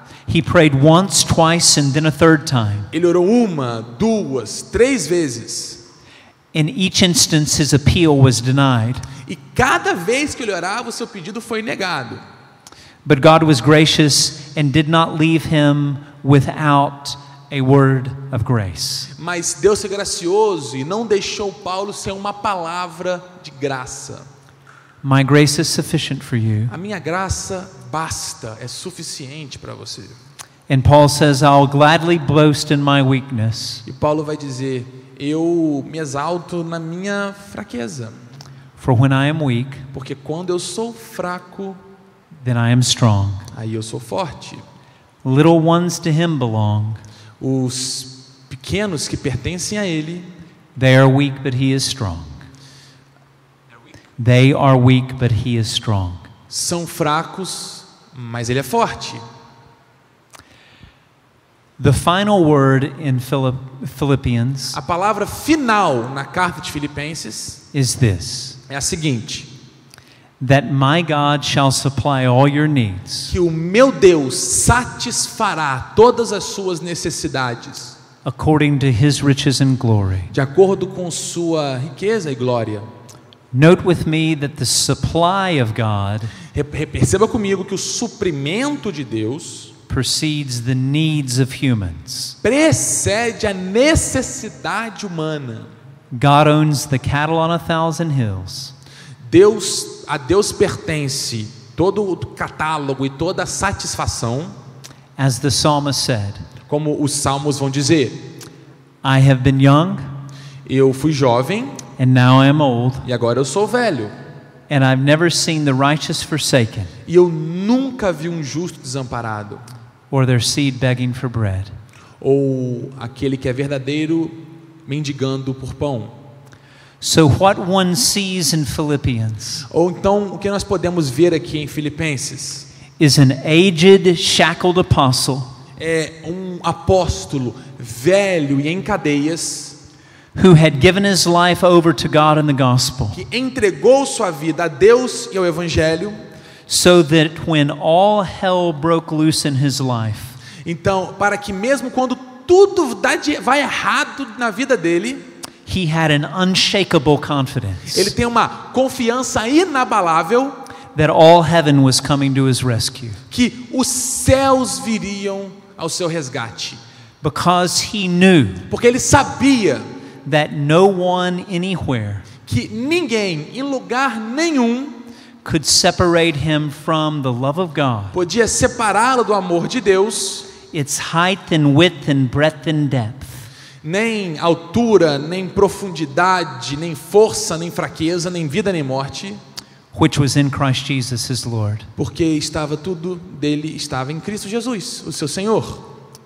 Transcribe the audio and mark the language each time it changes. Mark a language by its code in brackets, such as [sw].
[en] He prayed once, twice, and then a third time. [pt] Ele orou 1, 2, 3 vezes. [en] In each instance, his appeal was denied. [pt] E cada vez que ele orava, o seu pedido foi negado. [en] But God was gracious and did not leave him without a word of grace. [pt] Mas Deus é gracioso e não deixou Paulo sem uma palavra de graça. [en] My grace is sufficient for you. [pt] A minha graça basta, é suficiente para você. [en] And Paul says, I'll gladly boast in my weakness, [pt] E Paulo vai dizer, eu me exalto na minha fraqueza, [en] for when I am weak, [pt] porque quando eu sou fraco, [en] then I am strong. [pt] aí eu sou forte. [en] Little ones to him belong. [pt] Os pequenos que pertencem a ele, [en] They are weak, but he is strong. They are weak, but he is strong. [pt] são fracos, mas Ele é forte. [en] The final word in Philippians [pt] A palavra final na carta de Filipenses [en] is this: [pt] é a seguinte: [en] that my God shall supply all your needs [pt] que o meu Deus satisfará todas as suas necessidades, [en] according to his riches and glory. [pt] de acordo com sua riqueza e glória. [en] Note with me that the supply of God [pt] Perceba comigo que o suprimento de Deus [en] precedes the needs of humans. [pt] precede a necessidade humana. [en] God owns the cattle on 1,000 hills. [pt] A Deus pertence todo o catálogo e toda a satisfação, [en] As the psalmist said, [pt] como os salmos vão dizer. [en] I have been young [pt] Eu fui jovem [en] and now I am old, [pt] e agora eu sou velho. [en] and I've never seen the righteous forsaken, [pt] E eu nunca vi um justo desamparado, [en] or their seed begging for bread. [pt] ou aquele que é verdadeiro mendigando por pão. [en] So what one sees in Philippians [pt] Ou então, o que nós podemos ver aqui em Filipenses [en] is an aged, shackled apostle [pt] é um apóstolo velho e em cadeias, [en] who had given his life over to God and the gospel, [pt] que entregou sua vida a Deus e ao Evangelho. [en] so that when all hell broke loose in his life, [pt] Então, para que mesmo quando tudo vai errado na vida dele, [en] he had an unshakable confidence [pt] ele tem uma confiança inabalável [en] that all heaven was coming to his rescue, [pt] que os céus viriam ao seu resgate, [en] because he knew [pt] porque ele sabia [en] that no one anywhere [pt] que ninguém em lugar nenhum [en] could separate him from the love of God, [pt] podia separá-lo do amor de Deus, [en] its height and width and breadth and depth, [pt] nem altura, nem profundidade, nem força, nem fraqueza, nem vida, nem morte, [en] which was in Christ Jesus his Lord. [pt] porque tudo dele estava em Cristo Jesus, o seu Senhor.